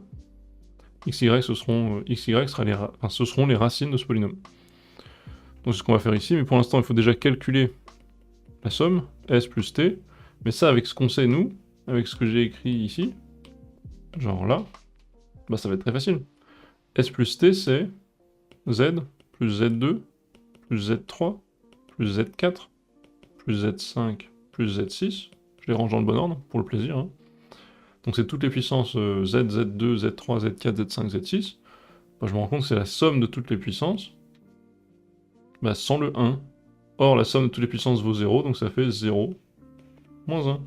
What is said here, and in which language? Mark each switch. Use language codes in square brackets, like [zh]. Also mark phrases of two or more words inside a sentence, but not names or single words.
[fr] XY, ce seront les racines de ce polynôme. Donc c'est ce qu'on va faire ici, mais pour l'instant il faut déjà calculer la somme, S plus T, mais ça avec ce qu'on sait nous, avec ce que j'ai écrit ici, genre là, bah ça va être très facile. S plus T c'est Z plus Z2 plus Z3 plus Z4 plus Z5 plus Z6. Je les range dans le bon ordre, pour le plaisir. Hein. Donc c'est toutes les puissances Z, Z2, Z3, Z4, Z5, Z6. Bah, je me rends compte que c'est la somme de toutes les puissances, bah, sans le 1. Or, la somme de toutes les puissances vaut 0, donc ça fait 0, moins 1.